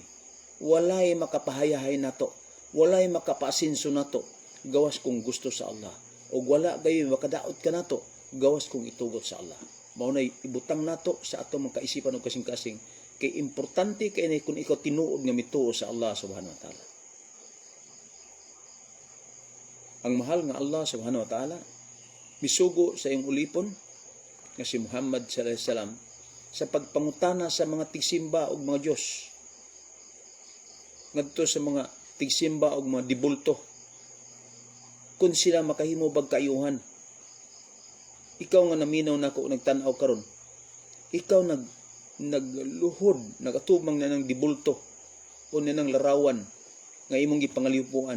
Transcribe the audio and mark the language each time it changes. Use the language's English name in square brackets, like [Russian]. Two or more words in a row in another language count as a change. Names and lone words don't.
[Cebuano] Walay makapahayahay nato, walay makapaasinso nato gawas kung gusto sa Allah. O wala gayon makadaot ka nato gawas kung itugot sa Allah. Mao na ibutang nato sa atong mga kaisipan o kasing-kasing kay importante kay kung ikaw tinuod nga mituo sa Allah [Arabic] سبحانه وتعالى. [Cebuano] Ang mahal nga Allah [Arabic] سبحانه وتعالى [Cebuano] misugo sa iyong ulipon nga si Muhammad [Arabic] صلى الله عليه وسلم [Cebuano] sa pagpangutana sa mga tigsimba og mga Dios ngadto sa mga tigsimba og mga dibulto kung sila makahimo bag kaayuhan. Ikaw nga naminaw nako nagtan-aw karon, ikaw nagluhod, nagatubang na ng dibulto o na ng larawan nga imong gipangalipuan.